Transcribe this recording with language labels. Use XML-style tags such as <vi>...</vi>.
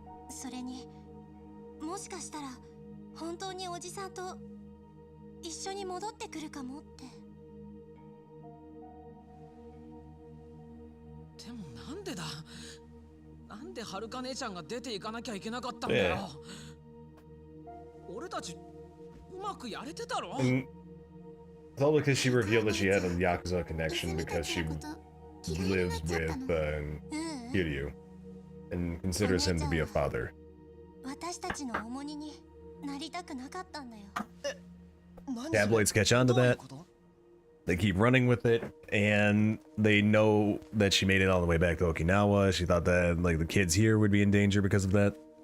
<ja>それにもしかしたら本当におじさんと一緒に戻ってくるかもって。でもなんでだ、なんではるか姉ちゃんが出ていかなきゃいけなかったんだよ。俺たちうまくやれてたろ。</ja> <en>And it's all because she revealed that she had a Yakuza connection because she lives with Kiryu and considers him to be a father.</en> <ja>私たちの重荷になりたくなかったんだよ。</ja> <en>Tabloids catch on to that. They keep running with it, and they know that she made it all the way back to Okinawa. She thought that like the kids here would be in danger because of that.</en>